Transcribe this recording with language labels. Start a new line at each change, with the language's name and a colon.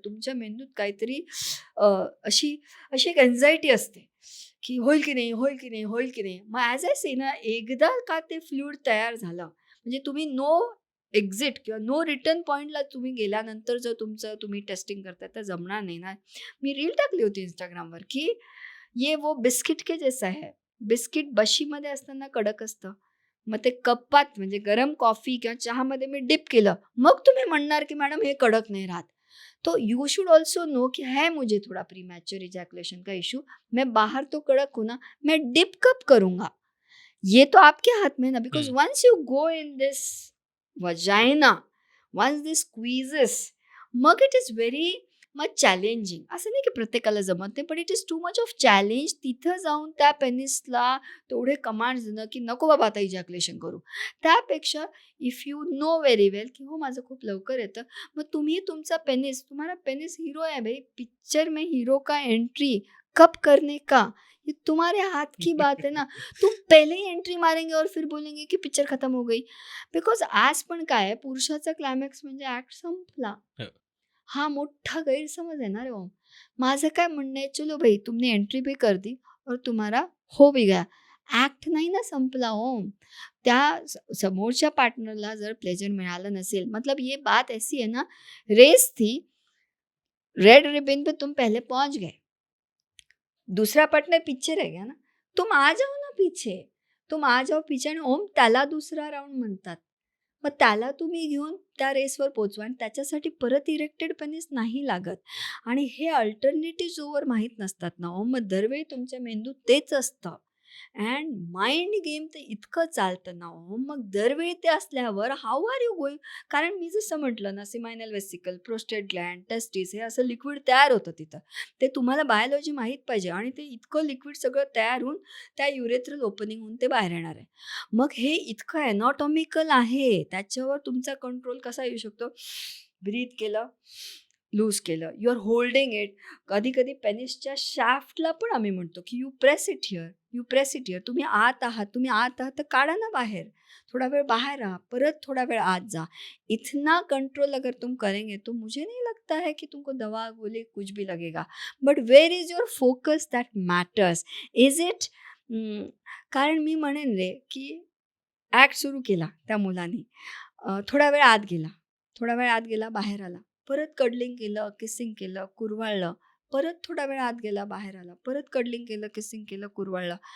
Marathi: तुमच्या मेंदूत काहीतरी अशी अशी एक एन्झायटी असते की होईल की नाही, होईल की नाही, होईल की नाही. मग ॲज आय से ना, एकदा का ते फ्लुइड तयार झालं म्हणजे तुम्ही नो एक्झिट किंवा नो रिटर्न पॉईंटला तुम्ही गेल्यानंतर जर तुम्ही टेस्टिंग करताय तर जमणार नाही ना. मी रील टाकली होती इंस्टाग्रामवर की
Hindi: ये वो बिस्किट के जैसा है.
Marathi: बिस्किट बशीमध्ये असताना कडक असतं, मग ते कपात म्हणजे गरम कॉफी किंवा चहामध्ये मी डिप केलं, मग तुम्ही म्हणणार की मॅडम हे कडक नाही राहत.
Hindi: तो
English: you should also know
Hindi: कि है मुझे थोड़ा प्री मैच्योर इजैकुलेशन का इशू, मैं बाहर तो कड़क हूँ ना, मैं डिप कब करूँगा, ये तो आपके हाथ में है ना.
English: Because once you go in this vagina, once this squeezes, मग it is very much challenging.
Marathi: असं नाही की प्रत्येकाला जमत नाही, पण
English: It is too much of challenge.
Marathi: तिथं जाऊन त्या पेनिसला तेवढे कमांड देणं की नको बाबा आता इजॅक्युलेशन करू.
Hindi: त्यापेक्षा
English: if you know very well
Marathi: की हो माझं खूप लवकर येतं, मग तुम्ही तुमचा पेनिस,
Hindi: तुम्हारा पेनिस हीरो है भाई, पिक्चर में हीरो का एंट्री कब करने का ये तुम्हारे हाथ की बात है ना. तुम पहले ही एंट्री मारेंगे और फिर बोलेंगे की पिक्चर खत्म हो गई.
Marathi: बिकॉज आज पण काय आहे, पुरुषाचा क्लायमॅक्स म्हणजे ऍक्ट संपला. हा मोठा गैरसमज आहे ना रे ओम. माझं काय म्हणणं आहे,
Hindi: चलो भाई तुमने एंट्री भी कर दी और तुम्हारा हो भी गया,
Marathi: ऍक्ट नाही ना संपला ओम. त्या समोरच्या पार्टनरला जर प्लेजर मिळालं नसेल,
Hindi: मतलब ये बात ऐसी है ना, रेस थी, रेड रिबन पे तुम पहले पहुंच गए, दूसरा पार्टनर पीछे रह गया ना, तुम आ जाओ ना पीछे, तुम आ जाओ पीछे.
Marathi: आणि ओम त्याला दुसरा राऊंड म्हणतात. मग त्याला तुम्ही घेऊन त्या रेसवर पोचवा आणि त्याच्यासाठी परत इरेक्टेड पेनिस नाही लागत. आणि हे अल्टरनेटिव्ह जोवर माहीत नसतात ना ओम, मग दरवेळी तुमच्या मेंदूत तेच असतं. अँड माइंड गेम ते इतकं चालतं ना ओम, मग दरवेळी ते असल्यावर
English: How are you going.
Marathi: कारण मी जसं म्हटलं ना, सिमायनल वेसिकल, प्रोस्टेट ग्लँड, टेस्टिस, हे असं लिक्विड तयार होतं तिथं. ते तुम्हाला बायोलॉजी माहीत पाहिजे. आणि ते इतकं लिक्विड सगळं तयार होऊन त्या युरेथ्रल ओपनिंग होऊन ते बाहेर येणार आहे. मग हे इतकं ॲनॉटॉमिकल आहे, त्याच्यावर तुमचा कंट्रोल कसा येऊ शकतो. ब्रीथ केलं, लूज केलं,
English: You are holding it.
Marathi: कधी कधी पेनिसच्या शाफ्टला पण आम्ही म्हणतो की
English: You press it here, you press it here.
Marathi: तुम्ही आत आहात तर काढा ना बाहेर, थोड़ा वेळ बाहर रहा, परत थोड़ा वेळ आत जा.
Hindi: इतना कंट्रोल अगर तुम करेंगे तो मुझे नहीं लगता है कि तुमको दवा गोली कुछ भी लगेगा.
English: But where is your focus that matters.
Marathi: Is it कारण मी म्हणेन रे की ॲक्ट सुरू केला त्या मुलाने, थोडा वेळ आत गेला, बाहेर आला, परत कडलिंग केलं, किसिंग केलं, कुरवाळलं, परत थोडा वेळ आत गेला, बाहेर आला, परत कडलिंग केलं, किसिंग केलं, कुरवाळलं.